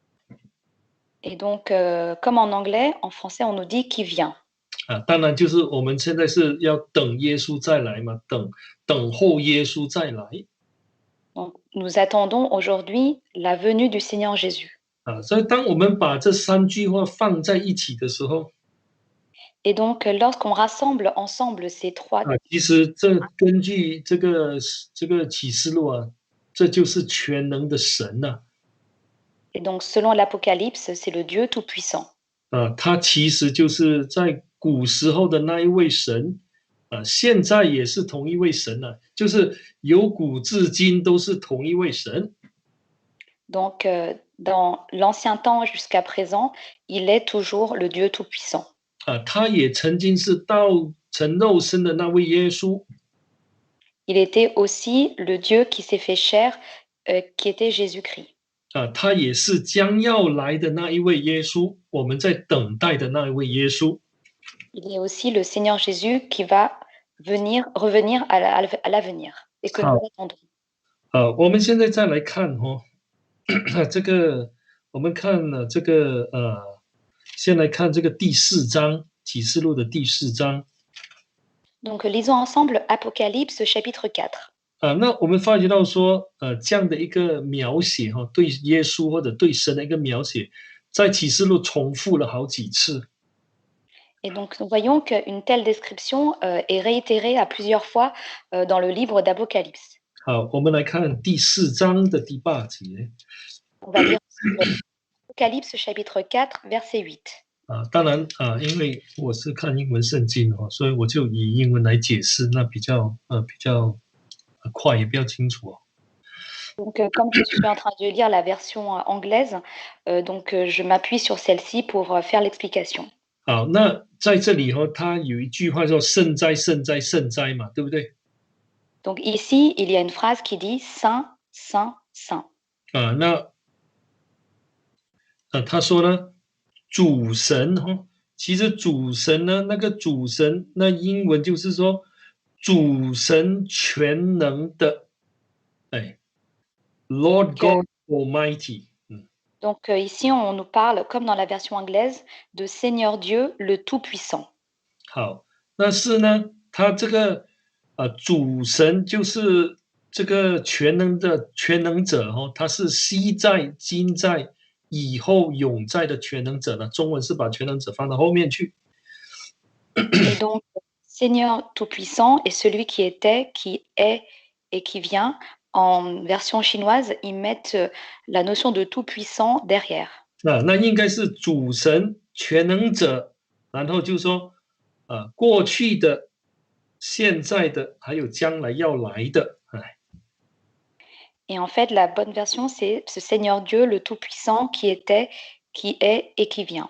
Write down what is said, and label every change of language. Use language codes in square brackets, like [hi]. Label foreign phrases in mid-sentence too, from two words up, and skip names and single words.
[fr] Et donc, comme en anglais, en français, on nous dit qui vient. [zh] 当然就是我们现在是要等耶稣再来嘛，等候耶稣再来。 [fr] Donc, nous attendons aujourd'hui la venue du Seigneur Jésus. [zh] 所以当我们把这三句话放在一起的时候， [fr] Et donc, lorsqu'on rassemble ensemble ces trois, [zh] 其实这根据这个启示录这就是全能的神呐。 [fr] et donc selon l'Apocalypse, c'est le Dieu Tout-Puissant. [zh] 他其实就是在古时候的那一位神，现在也是同一位神呐，就是由古至今都是同一位神。 [fr] Donc, dans l'ancien temps jusqu'à présent, il est toujours le Dieu Tout-Puissant. [zh] 他也曾经是道成肉身的那位耶稣。 [fr] Il était aussi le Dieu qui s'est fait chair, qui était Jésus-Christ. [zh] 他也是将要来的那一位耶稣，我们在等待的那一位耶稣。 [fr] Il est aussi le Seigneur Jésus qui va revenir à l'avenir et que nous attendons. [zh] 我们现在再来看这个我们看了这个先来看这个第4章启示录的第4章。 [fr] Donc, lisons ensemble Apocalypse chapitre 4. [zh] 那我们发觉到说，这样的一个描写对耶稣或者对神的一个描写，在启示录重复了好几次。 [fr] Et donc, nous voyons qu'une telle description est réitérée à plusieurs fois dans le livre d'Apocalypse. [zh] 好，我们来看第4章的第8节。 [fr] On va lire Apocalypse chapitre 4, verset 8. [zh] 当然因为我是看英文圣经所以我就以英文来解释，那比较快也比较清楚。 [fr] Donc, comme je suis en train de lire la version anglaise, donc je m'appuie sur celle-ci pour faire l'explication. [zh] 好，那在这里它有一句话叫圣哉圣哉圣哉嘛，对不对？ [fr] Donc ici, il y a une phrase qui dit Saint, Saint, Saint. [zh] 那他说呢，主神其实主神呢，那个主神，那英文就是说主神全能的， [en] Lord God Almighty。 [fr] Donc ici, on nous parle, comme dans la version anglaise, de Seigneur Dieu, le Tout-Puissant. [zh] 好，但是呢，他这个主神就是这个全能的全能者他是昔在、今在、以后永在的全能者呢。中文是把全能者放到后面去。 [fr] Et donc, Seigneur Tout-Puissant est celui qui était, qui est et qui vient. En version chinoise, ils mettent la notion de tout-puissant derrière. [zh] 那应该是主神全能者，然后就说过去的、现在的，还有将来要来的。 [fr] Et en fait, la bonne version, c'est ce Seigneur Dieu, le Tout-Puissant, qui était, qui est et qui vient.